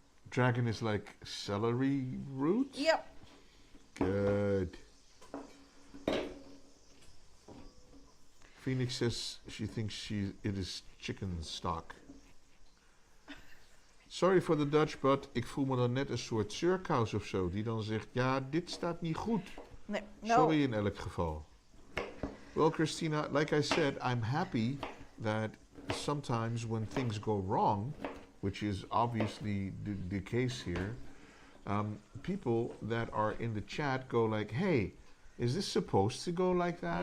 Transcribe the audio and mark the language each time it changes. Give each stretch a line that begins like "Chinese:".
English: Dragon is like celery root? Yep. Phoenix says she thinks it is chicken stock. Sorry for the Dutch, but
Dutch: ik voel me dan net een soort zeurkous of zo. Die dan zegt, ja, dit staat niet goed. Nee, no. Sorry in elk geval.
English: Well, Christina, like I said, I'm happy that sometimes when things go wrong, which is obviously the case here, people that are in the chat go like, hey, is this supposed to go like that?